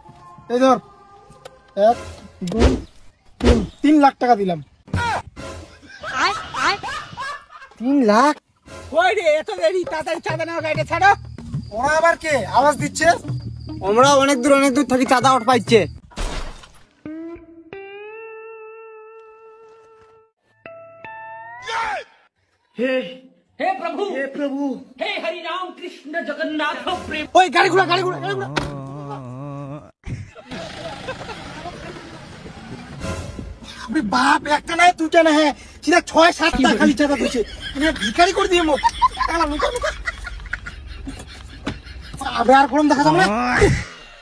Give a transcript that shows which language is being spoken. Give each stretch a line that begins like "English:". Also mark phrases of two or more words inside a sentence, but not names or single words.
Bangla: এই ধর, 1 2 3, 3 লাখ টাকা দিলাম। 3 লাখ? ওই রে, এত দেরি, তাড়াতাড়ি চাঁদা নেওয়া গাড়িটা ছাড়ো। ওরা আবার কে আওয়াজ দিচ্ছে? আমরা অনেক দূর থাকি চাঁদা উঠ পাইছে।
Hindi: हे प्रभु हे हरि राम कृष्ण जगन्नाथ प्रेम।
Bangla: ওই গাড়ি ঘোড়া, গাড়ি ঘোড়া, গাড়ি ঘোড়া। আরে বাপ, একটা না দুটা না, হ্যাঁ সিধা 6-7টা খালি চাঁদা দিচ্ছে। ভিখারি করে দিয়ে মুখ। আবে আর কোন দেখা যাবে না।